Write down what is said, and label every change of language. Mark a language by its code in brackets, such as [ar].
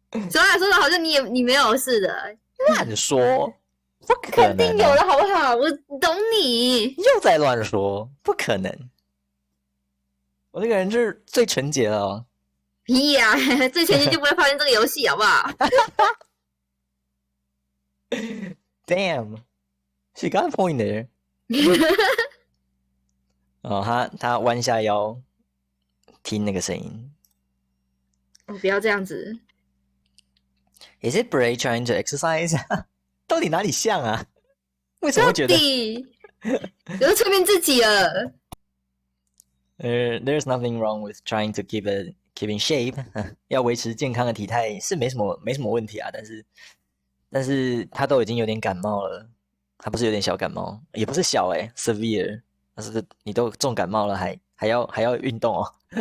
[zh] 说的好像你没有似的。乱说，不可能、啊！肯定有的好不好？我懂你。又在乱说，不可能！我这个人就是最纯洁了哦。屁呀、最纯洁就不会发生这个游戏，好不好 [en] ？Damn, she got a point there. [zh] 他弯下腰听那个声音。不要这样子。 [en] Is it Bray trying to exercise? [zh] 到底哪里像啊？为什么会觉得？有催眠自己了。 [en] There's nothing wrong with trying to keep in shape. [zh] 要维持健康的体态是没什么问题啊，但是他都已经有点感冒了，他不是有点小感冒，也不是小severe， 但是你都重感冒了，还要运动哦。